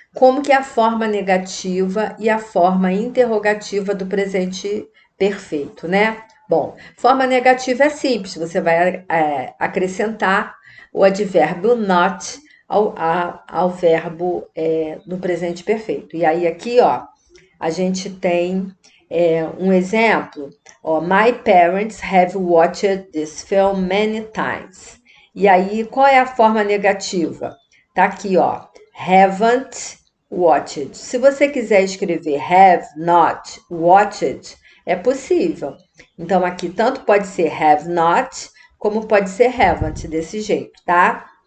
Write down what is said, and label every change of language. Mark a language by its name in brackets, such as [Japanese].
[Portuguese] Como que é a forma negativa e a forma interrogativa do presente perfeito, né? Bom, forma negativa é simples, você vai acrescentar o advérbio not ao verbo no presente perfeito. E aí, aqui, ó, a gente tem um exemplo. [English] Ó, My parents have watched this film many times. [Portuguese] E aí, qual é a forma negativa? Tá aqui, ó. [English] Haven't watched. [Portuguese] Se você quiser escrever have not watched, é possível. Então, aqui tanto pode ser have not, como pode ser haven't, desse jeito, tá?